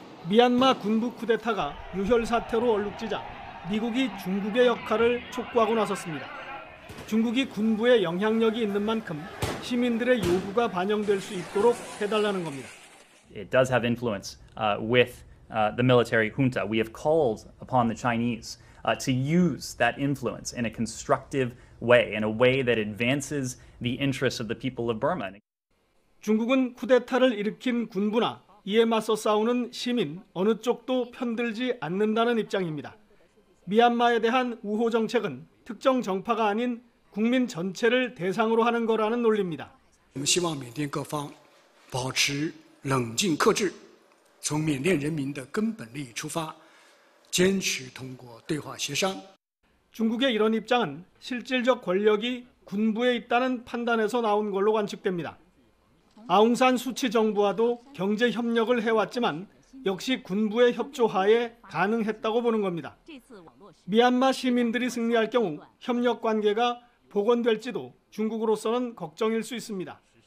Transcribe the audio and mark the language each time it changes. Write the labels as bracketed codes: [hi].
[ko] 미얀마 군부 쿠데타가 유혈 사태로 얼룩지자 미국이 중국의 역할을 촉구하고 나섰습니다. 중국이 군부에 영향력이 있는 만큼 시민들의 요구가 반영될 수 있도록 해달라는 겁니다. [en] It does have influence with the military junta. We have called upon the Chinese to use that influence in a constructive way, in a way that advances the interests of the people of Burma. [ko] 중국은 쿠데타를 일으킨 군부나 이에 맞서 싸우는 시민 어느 쪽도 편들지 않는다는 입장입니다. 미얀마에 대한 우호 정책은 특정 정파가 아닌 국민 전체를 대상으로 하는 거라는 논리입니다. [zh] 我们希望缅甸各方保持冷静克制，从缅甸人民的根本利益出发，坚持通过对话协商。 [ko] 중국의 이런 입장은 실질적 권력이 군부에 있다는 판단에서 나온 걸로 관측됩니다. 아웅산 수치 정부와도 경제 협력을 해왔지만 역시 군부의 협조하에 가능했다고 보는 겁니다. 미얀마 시민들이 승리할 경우 협력 관계가 복원될지도 중국으로서는 걱정일 수 있습니다.